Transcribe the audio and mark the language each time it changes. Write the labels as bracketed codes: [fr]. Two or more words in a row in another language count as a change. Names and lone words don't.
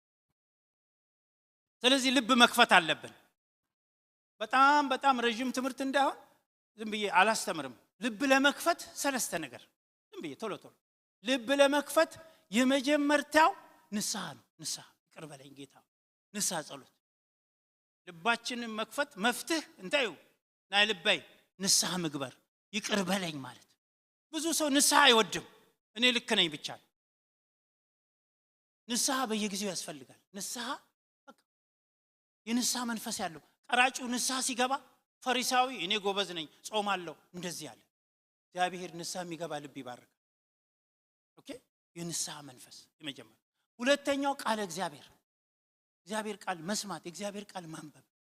[am] ስለዚህ ልብ መክፈት አለብን። በጣም ረጅም ትምህርት እንዳይሆን ዝም ብዬ አላስተምርም። ልብ ለመክፈት 3 ነገር ዝም ብዬ ቶሎ ልብ ለመክፈት የመጀመሪያው ንስሐ ነው። ንስሐ ይቅር በለኝ ጌታ፣ ንስሐ ጸሎት። ልባችንን መክፈት መፍትህ [ti] እንታዩ ናይ ልባይ ንስሐ ምግበር [am] ይቅር በለኝ ማለት። ብዙ ሰው ንስሐ አይወድም። እኔ ልክ ነኝ ብቻ። ንስሐ በየጊዜው ያስፈልጋል። ንስሐ የንስሐ መንፈስ ያለው ቀራጩ ንስሐ ሲገባ ፈሪሳዊ እኔ ጎበዝ ነኝ ጾማለሁ እንደዚህ ያለ እግዚአብሔር ንስሐ የሚገባ ልብ ይባርካል። ኦኬ፣ የንስሐ መንፈስ የመጀመሪያ። ሁለተኛው ቃል እግዚአብሔር ቃል መስማት፣ እግዚአብሔር ቃል ማንበብ።